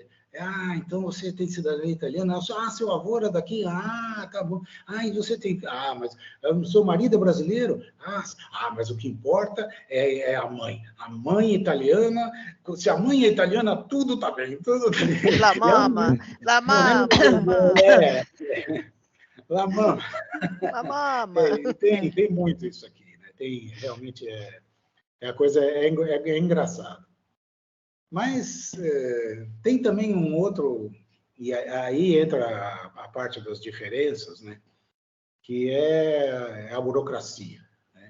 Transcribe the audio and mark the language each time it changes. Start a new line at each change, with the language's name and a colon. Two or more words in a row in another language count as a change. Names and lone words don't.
Portuguese: então você tem cidadania italiana? Seu avô era daqui? Tá bom. E você tem... mas seu marido é brasileiro? Mas o que importa é a mãe. A mãe italiana, se a mãe é italiana, tudo tá bem. Tudo tá bem.
Italian: La mama, la mama. La mama. La mama.
Portuguese: Tem muito isso aqui, né? Realmente a coisa é engraçada. Mas tem também um outro, e aí entra a parte das diferenças, né? Que é a burocracia, né?